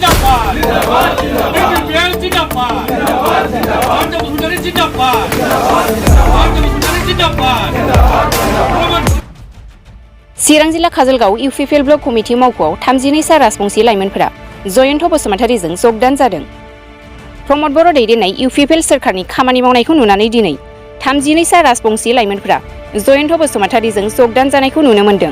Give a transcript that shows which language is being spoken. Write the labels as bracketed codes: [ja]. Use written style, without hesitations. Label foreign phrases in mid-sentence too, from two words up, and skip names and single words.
[bn] জিন্দাবাদ বিপিএল জিন্দাবাদ ভারতীয় মুসলিম জিন্দাবাদ ভারতীয় মুসলিম জিন্দাবাদ [brx] चिरां जिल्ला काजलगाव इउपिपिएल ब्लक कमिटि मावख'आव 32 सा राजबंसि लाइमोनफोरा जयन्त बसुमतारीजों जगदान जादों। प्रमद बर' दैदेननाय इउपिपिएल सोरखारनि खामानि मावनायखौ नुनानै दिनै 32 सा राजबंसि लाइमोनफोरा जयन्त बसुमतारीजों जगदान जानायखौ नुनो मोन्दों।